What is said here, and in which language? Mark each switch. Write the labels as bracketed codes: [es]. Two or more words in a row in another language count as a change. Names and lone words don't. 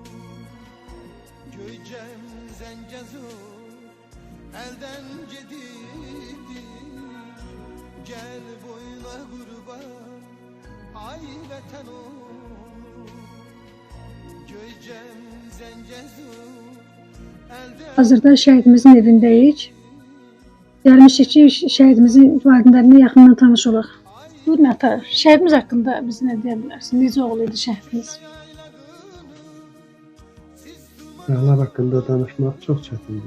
[az] Göycem Zengezur elden gidilir. Gel boyuna kurban, ay vatan oğlum. Göycem Zengezur. Hazırda şəhidimizin evindəyik. Gəlmişik ki, şəhidimizin valideynlərinə yaxından tanış olaq. Buyurun ata, şəhidimiz haqqında bizi nə deyə bilərsin? Necə oğlu idi şəhidimiz? Şəhidlər haqqında danışmaq çox çətindir.